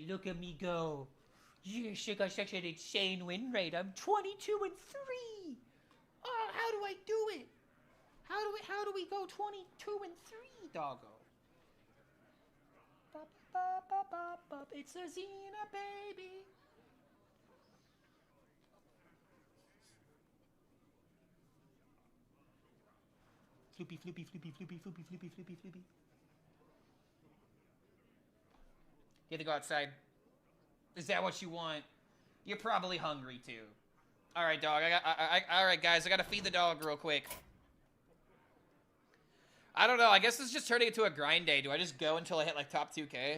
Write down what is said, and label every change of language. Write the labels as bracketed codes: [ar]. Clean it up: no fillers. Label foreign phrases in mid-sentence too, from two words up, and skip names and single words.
[en] Look at me go. Yes, I got such an insane win rate. I'm 22 and 3. Oh, how do I do it? How do we go 22 and 3, doggo? Bop, bop, bop, bop, bop. It's a Xena, baby. Floopy, floopy, floopy, floopy, floopy, floopy, floopy, floopy. You have to go outside. Is that what you want? You're probably hungry too. All right, dog. All right, guys. I gotta feed the dog real quick. I don't know. I guess it's just turning into a grind day. Do I just go until I hit like top 2K?